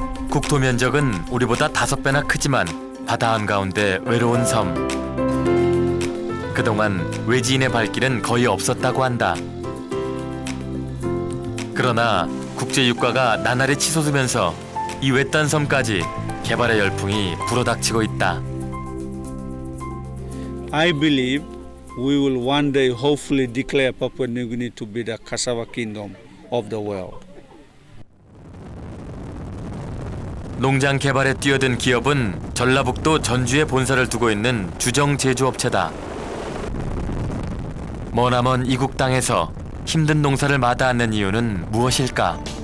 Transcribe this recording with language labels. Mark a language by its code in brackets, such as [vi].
[ko] 국토 면적은 우리보다 5배나 크지만 바다 한가운데 외로운 섬. 그동안 외지인의 발길은 거의 없었다고 한다. 그러나 국제유가가 나날이 치솟으면서 이 외딴 섬까지 개발의 열풍이 불어닥치고 있다. [en] I believe we will one day hopefully declare Papua New Guinea to be the cassava kingdom of the world. [ko] 농장 개발에 뛰어든 기업은 전라북도 전주에 본사를 두고 있는 주정 제조업체다. 머나먼 이국 땅에서 힘든 농사를 마다않는 이유는 무엇일까?